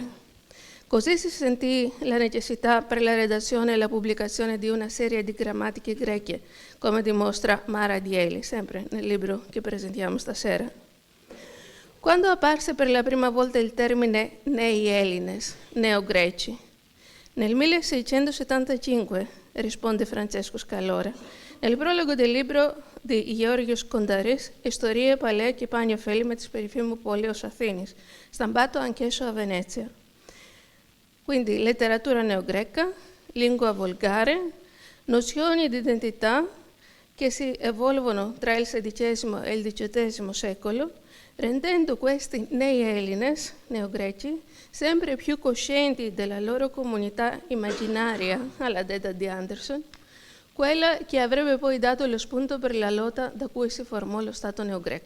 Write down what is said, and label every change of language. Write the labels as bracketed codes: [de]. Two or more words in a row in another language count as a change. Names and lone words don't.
[it] Così si sentì la necessità per la redazione e la pubblicazione di una serie di grammatiche greche, come dimostra Mara Dieli, sempre nel libro che presentiamo stasera. Quando apparse per la prima volta il termine [el] Νέοι Έλληνες, [it] neogreci? Nel 1675, risponde Francesco Scalora, nel prologo del libro di Georgios Kondaris, Ιστορία παλαιά και πάνιο ωφέλη με τις περίφημου πόλεως Αθήνης, stampato anch'esso a Venezia. Quindi letteratura neogreca, lingua volgare, nozioni di identità che si evolvono tra il XVI e il XVIII secolo, rendendo questi [el] Νέοι Έλληνες, [it] neogreci, sempre più coscienti della loro comunità immaginaria, alla detta di Anderson, quella che avrebbe poi dato lo spunto per la lotta da cui si formò lo Stato neogreco.